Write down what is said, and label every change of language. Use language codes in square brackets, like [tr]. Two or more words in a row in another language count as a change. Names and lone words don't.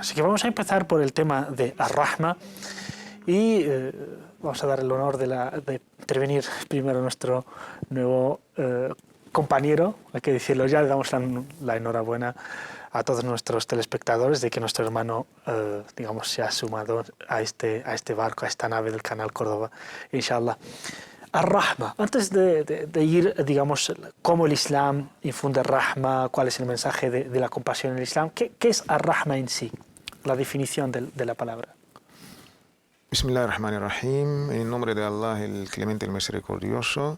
[es] Así que vamos a empezar por el tema de Ar-Rahma y vamos a dar el honor de intervenir primero a nuestro nuevo compañero, hay que decirlo ya, le damos la enhorabuena a todos nuestros telespectadores de que nuestro hermano, digamos, se ha sumado a este barco, a esta nave del Canal Córdoba, inshallah. Ar-Rahma, antes de ir, digamos, cómo el Islam infunde Rahma, cuál es el mensaje de la compasión en el Islam, ¿qué es Ar-Rahma en sí? La definición de la palabra. Bismillahirrahmanirrahim, en nombre de Allah, el Clemente, el Misericordioso.